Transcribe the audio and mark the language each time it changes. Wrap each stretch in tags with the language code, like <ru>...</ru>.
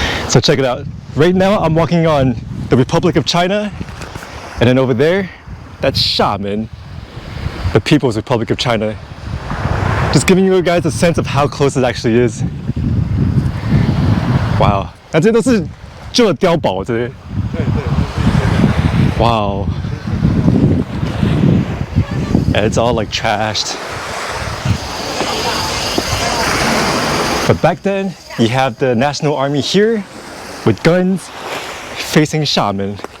<en>So check it out. Right now I'm walking on the Republic of China, and then over there, that's Xiamen. the People's Republic of China. Just giving you guys a sense of how close it actually is. Wow.</en> <zh>那这些都是旧的碉堡，对不对？对对。</zh> <en>Wow. And it's all like trashed. But back then, you have the National Army here with guns facing Xiamen.</en>